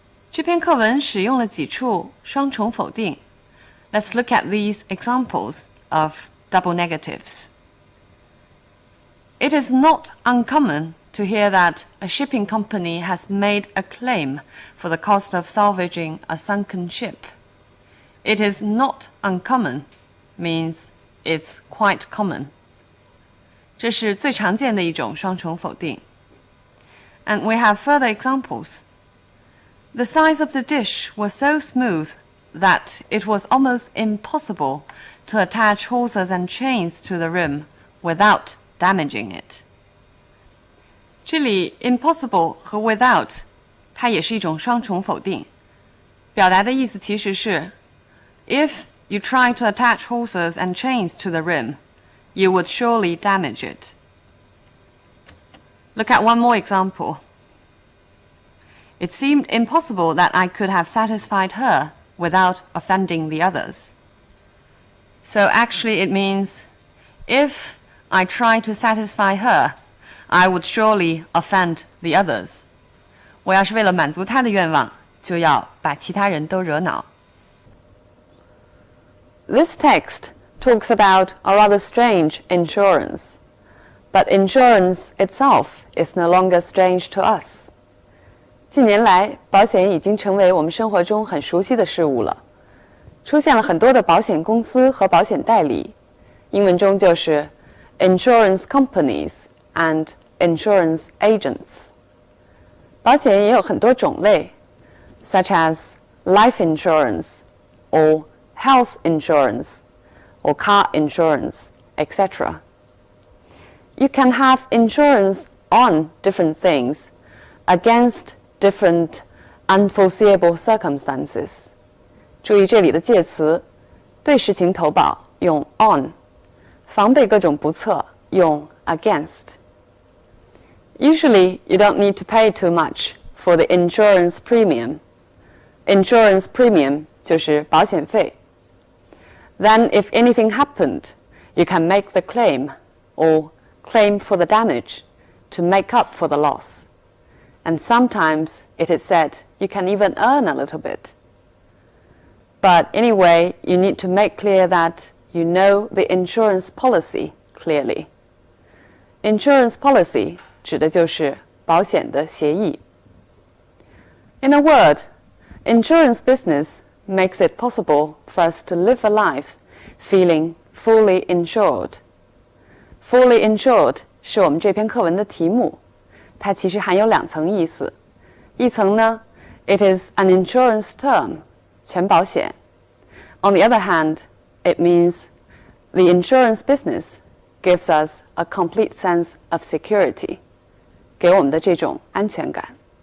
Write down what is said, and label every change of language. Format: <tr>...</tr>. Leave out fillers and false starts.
<zh>这篇课文使用了几处双重否定。</zh> <en>Let's look at these examples of double negatives. It is not uncommon to hear that a shipping company has made a claim for the cost of salvaging a sunken ship. It is not uncommon means it's quite common.</en> <zh>这是最常见的一种双重否定。</zh> <en>And we have further examples. The size of the dish was so smooth that it was almost impossible to attach hawsers and chains to the rim without damaging it.</en> <zh>这里 impossible 和 without 它也是一种双重否定，表达的意思其实是</zh> <en>if you try to attach hawsers and chains to the rim, you would surely damage it. Look at one more example. It seemed impossible that I could have satisfied her without offending the others. So actually it means, if I try to satisfy her, I would surely offend the others.</en> <zh>我要是为了满足她的愿望，就要把其他人都惹恼。</zh> <en>This text talks about a rather strange insurance, but insurance itself is no longer strange to us.</en> <zh>近年来，保险已经成为我们生活中很熟悉的事物了。出现了很多的保险公司和保险代理，英文中就是</zh> <en>insurance companies and insurance agents.</en> <zh>保险也有很多种类</zh> <en>such as life insurance or health insurance or car insurance, etc. You can have insurance on different things against different unforeseeable circumstances.</en> <zh>注意这里的介词对事情投保用 on， 防备各种不测用 against.</zh> <en>Usually, you don't need to pay too much for the insurance premium.</en> <zh>Insurance premium 就是保险费。</zh> <en>Then, if anything happened, you can make the claim or claim for the damage to make up for the loss. And sometimes it is said you can even earn a little bit. But anyway, you need to make clear that you know the insurance policy clearly.</en> <zh>Insurance policy 指的就是保险的协议。</zh> <en>In a word, insurance business makes it possible for us to live a life feeling fully insured.</en> <zh>Fully insured 是我们这篇课文的题目，它其实含有2层意思。一层呢</zh> <en>，it is an insurance term，</en> <zh>全保险。</zh> <en>On the other hand, it means the insurance business gives us a complete sense of security.</en> <zh>给我们的这种安全感。</zh>